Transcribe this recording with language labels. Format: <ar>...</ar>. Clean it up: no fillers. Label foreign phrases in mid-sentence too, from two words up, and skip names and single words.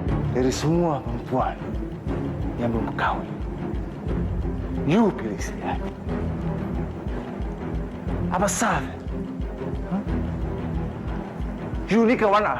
<ms>dari semua perempuan yang belum kawin, you pilih saya. Apa salah? You ni kawan I.</ms>